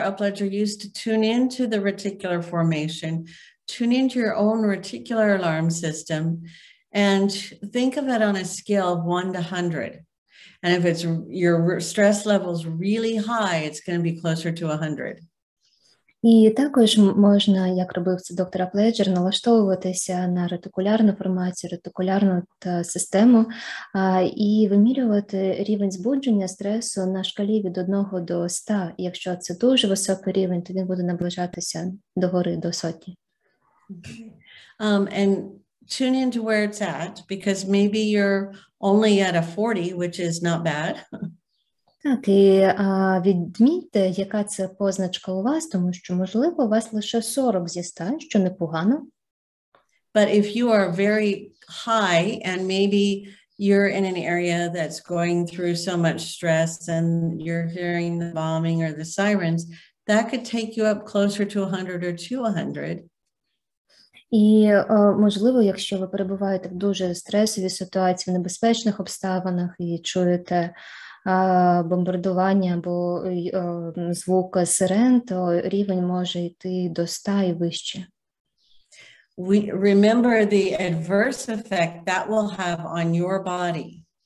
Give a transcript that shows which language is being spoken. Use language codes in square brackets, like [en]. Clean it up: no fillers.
[en] Apledzera used to tune into the reticular formation, tune into your own reticular alarm system, and think of it on a scale of 1 to 100. And if it's your stress level's really high, it's going to be closer to 100. [uk] І також можна, як робив це доктор Апледжер, налаштовуватися на ретикулярну формацію, ретикулярну систему і вимірювати рівень збудження стресу на шкалі від 1 до 100. І якщо це дуже високий рівень, то він буде наближатися до гори, до 100. [en] And tune into where it's at, because maybe you're only at a 40, which is not bad. [uk] Так, і відмітьте, яка це позначка у вас, тому що, можливо, у вас лише 40 зі 100, що непогано. [en] But if you are very high and maybe you're in an area that's going through so much stress and you're hearing the bombing or the sirens, that could take you up closer to 100 or 200. [uk] І, можливо, якщо ви перебуваєте в дуже стресовій ситуації, в небезпечних обставинах і чуєте бомбардування або звук сирен, то рівень може йти до 100 і вище. [en] We remember the adverse effect that will have on your body.